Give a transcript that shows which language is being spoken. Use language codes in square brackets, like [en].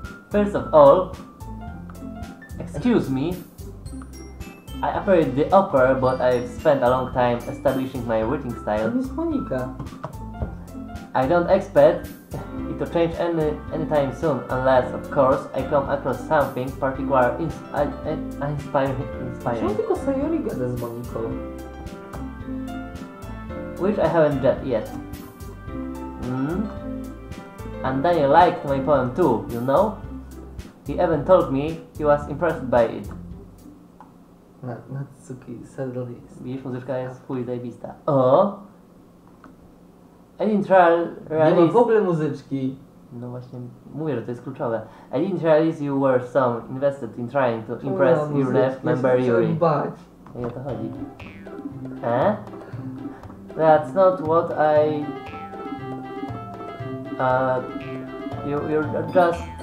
[en] First of all, excuse me, I appreciate the offer, but I've spent a long time establishing my writing style. [pl] To jest Monika. [en] I don't expect it to change anytime soon, unless, of course, I come across something particular inspiring. [pl] Czemu tylko Sayori gada z Moniką? [en] Which I haven't yet. And Daniel liked my poem too, you know? He even told me he was impressed by it. Natsuki sadly. [pl] Widzisz, muzyczka jest chuj zajebista. [en] O! I didn't [pl] Nie ma [en] realize... [pl] w ogóle muzyczki. No właśnie, mówię, że to jest kluczowe. [en] I didn't realize you were so invested in trying to impress your left member Yuri. [pl] I o to chodzi. [en] That's not what I... you're just...